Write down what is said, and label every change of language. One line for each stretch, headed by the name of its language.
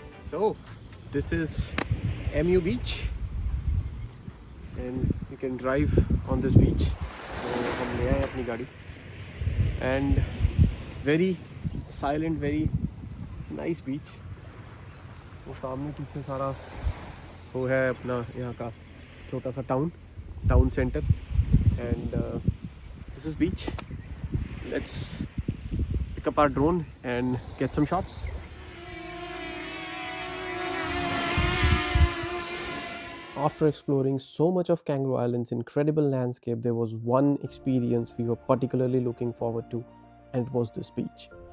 English: So this is MU beach and you can drive on this beach।
Hindi: तो हम ले आए अपनी गाड़ी and
English: very silent, very nice beach।
Hindi: वो सामने पीछे सारा वो है अपना यहाँ का छोटा सा town centre
English: and this is beach। Let's pick up our drone and get some shots। After exploring so much of Kangaroo Island's incredible landscape, there was one experience we were particularly looking forward to, and it was this beach.